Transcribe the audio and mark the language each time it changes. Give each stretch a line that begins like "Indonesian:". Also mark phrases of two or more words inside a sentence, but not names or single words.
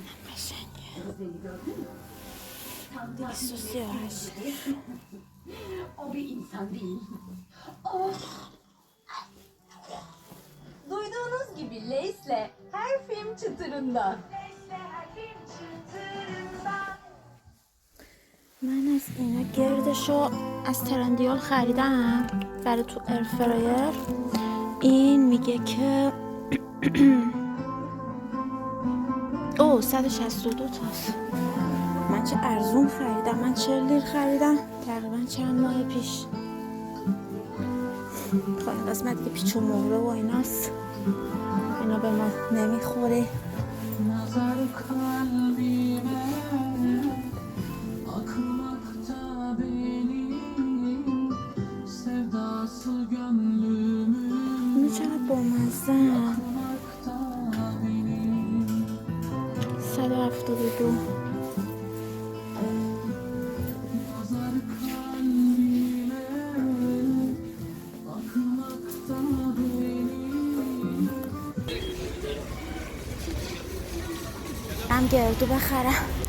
Persian: قشنگه.
Turkish: Gözlerini gördün mü? Tam da 238. o bir insan değil. Oh! Duyduğunuz gibi Leys'le her film çıtırında.
Persian: من از اینا گردشو از ترندیال خریدم برای تو ارفرایر. این میگه که او 162 تاست. من چه ارزون خریدم، من 40 لیر خریدم تقریبا چند ماه پیش. خب این قسمت که پیچ و مهره و ایناست، اینا به ما نمیخوره.
Turkish: Nazar kalbime akmakta benim sevdası gönlümün
Persian: اینو چقدر بامزه.
Turkish: akmakta benim 172. Nazar kalbime akmakta benim
Persian: هم گردو بخرم.